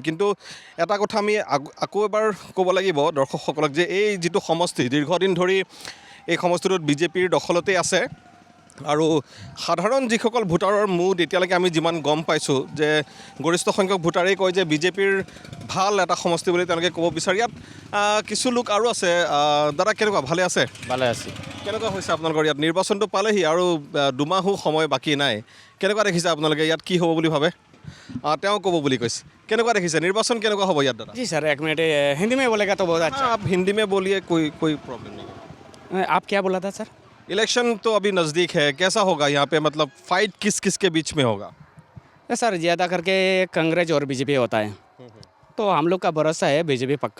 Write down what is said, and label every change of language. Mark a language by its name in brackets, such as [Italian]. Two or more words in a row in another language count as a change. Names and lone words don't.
[Assamese] কিন্তু এটা কথা আমি আকৌ এবাৰ ক'ব লাগিব দৰ্শকসকলক যে এই যিটো সমষ্টি দীৰ্ঘদিন ধৰি এই সমষ্টিটোত বিজেপিৰ দখলতেই আছে আৰু সাধাৰণ যিসকল ভোটাৰৰ মুড এতিয়ালৈকে আমি যিমান গম পাইছোঁ যে গৰিষ্ঠ সংখ্যক ভোটাৰেই কয় যে বিজেপিৰ ভাল এটা সমষ্টি বুলি তেওঁলোকে ক'ব বিচাৰে। ইয়াত কিছু লোক আৰু আছে। দাদা কেনেকুৱা, ভালে আছে? ভালে আছে। কেনেকুৱা হৈছে আপোনালোকৰ ইয়াত? নিৰ্বাচনটো পালেহি আৰু দুমাহো সময় বাকী নাই। কেনেকুৱা দেখিছে আপোনালোকে ইয়াত, কি হ'ব বুলি ভাবে? তেওঁ ক'ব বুলি কৈছে। কেনেকুৱা দেখিছে নিৰ্বাচন, কেনেকুৱা হ'ব ইয়াত দাদা? [Hindi] जी सर, एक मिनट हिंदी में बोलेगा तो बहुत अच्छा। आप हिंदी में बोलिए, कोई प्रॉब्लम नहीं है। आप क्या बोला था सर? इलेक्शन तो अभी नज़दीक है, कैसा होगा यहाँ पे, मतलब फाइट किस के बीच में होगा? सर ज़्यादा करके कांग्रेस और बीजेपी होता है, तो हम लोग का भरोसा है बीजेपी पक्का।